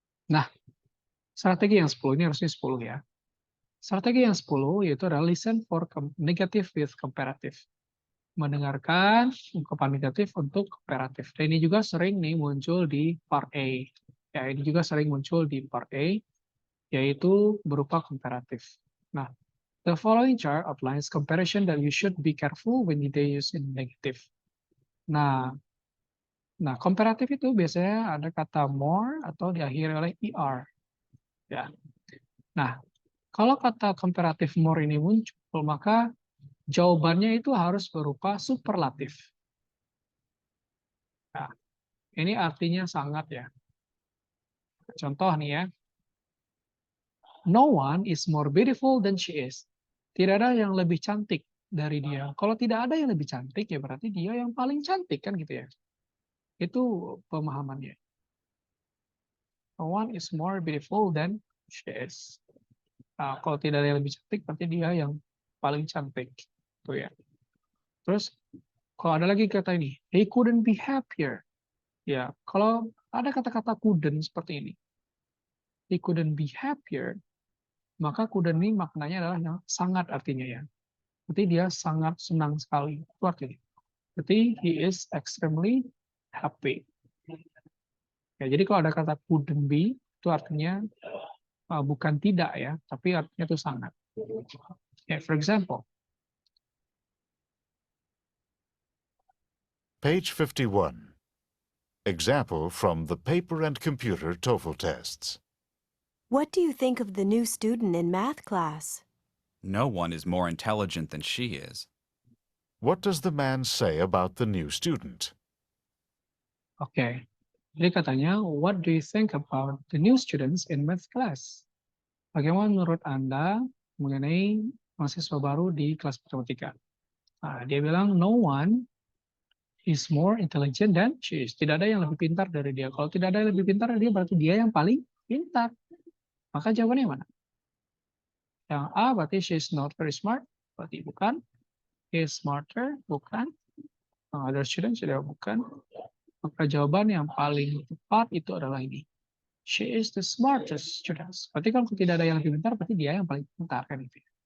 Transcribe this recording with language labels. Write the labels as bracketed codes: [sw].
[id] Nah, strategi yang 10 ini harusnya 10 ya. Strategi yang 10 yaitu adalah [en] listen for negative with comparative. [id] Mendengarkan ungkapan negatif untuk komparatif. Dan ini juga sering nih muncul di part A. Ya, ini juga sering muncul di part A, yaitu berupa komparatif. [en] Nah, the following chart outlines comparison that you should be careful when they use in negative. [id] Nah, komparatif itu biasanya ada kata more atau diakhiri oleh er. Ya. Nah, kalau kata comparative more ini muncul, maka jawabannya itu harus berupa superlatif. Nah, ini artinya sangat ya. Contoh nih ya. [en] No one is more beautiful than she is. [id] Tidak ada yang lebih cantik dari dia. Kalau tidak ada yang lebih cantik, ya berarti dia yang paling cantik, kan gitu ya. Itu pemahamannya. [en] No one is more beautiful than she is. [id] Kalau tidak ada yang lebih cantik, berarti dia yang paling cantik. Tuh ya. Terus, kalau ada lagi kata ini, [en] he couldn't be happier. [id] Ya, kalau ada kata-kata couldn't seperti ini, [en] he couldn't be happier, [id] maka couldn't ini maknanya adalah yang sangat artinya ya. Berarti dia sangat senang sekali. Itu artinya. Berarti [en] he is extremely happy. [id] Ya, jadi kalau ada kata couldn't be, itu artinya bukan tidak ya, tapi artinya itu sangat. Ya, [en] for example. Page 51. Example from the paper and computer TOEFL tests. What do you think of the new student in math class? No one is more intelligent than she is. What does the man say about the new student? [id] Oke. Jadi katanya, [en] what do you think about the new students in math class? [id] Bagaimana menurut Anda mengenai mahasiswa baru di kelas matematika? Dia bilang, [en] no one is more intelligent than she is. [id] Tidak ada yang lebih pintar dari dia. Kalau tidak ada yang lebih pintar dari dia, berarti dia yang paling pintar. Maka jawabannya mana? Yang A berarti [en] she is not very smart, [id] berarti bukan. [en] He is smarter, [id] bukan. [en] Other students [id] sudah bukan. Maka jawaban yang paling tepat itu adalah ini. [en] She is the smartest student. [id] Berarti kalau tidak ada yang lebih pintar, berarti dia yang paling pintar kan itu.